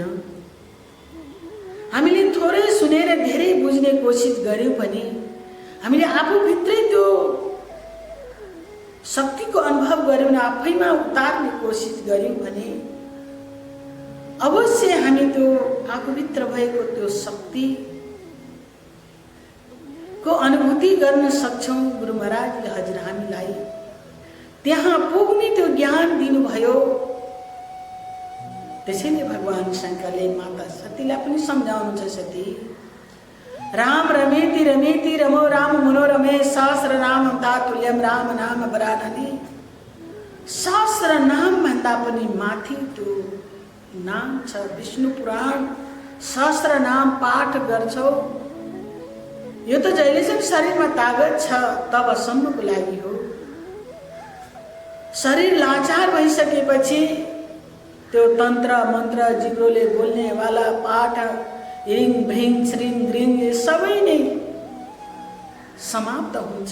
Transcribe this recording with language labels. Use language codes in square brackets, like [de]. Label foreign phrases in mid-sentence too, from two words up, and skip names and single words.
[ne] हामीले थोरै सुनेर धेरै बुझ्ने कोसिस गर्यौं पनि, हामीले आफूभित्रै त्यो शक्तिको अनुभव गर्यौं, आफैमा उतार्ने कोसिस गर्यौं भने अवश्य हामी त्यो आफूभित्र भएको त्यो शक्ति को अनुभूति गर्न सक्छौँ। गुरु महाराजले हजुर हामीलाई त्यहाँ पुग्ने त्यो ज्ञान दिनुभयो। त्यसैले भगवान शङ्करले माता सतीलाई पनि सम्झाउनुहुन्छ, [sa] सती राम रमेति रमेति रमो राम मनोरमे सहस्र नाम तातुल्यम राम नाम वरानने। [ne] सहस्र नाम भन्दा पनि माथि त्यो नाम छ विष्णु पुराण। सहस्र नाम पाठ गर्छौ, यो त जहिलेसम्म शरीरमा तागत छ तबसम्मको लागि हो। शरीर लाचार भइसकेपछि त्यो तन्त्र मन्त्र जिब्रोले बोल्ने वाला पाठ रिङ भ्रिङ श्रिङ ग्रिङ सबै नै समाप्त हुन्छ।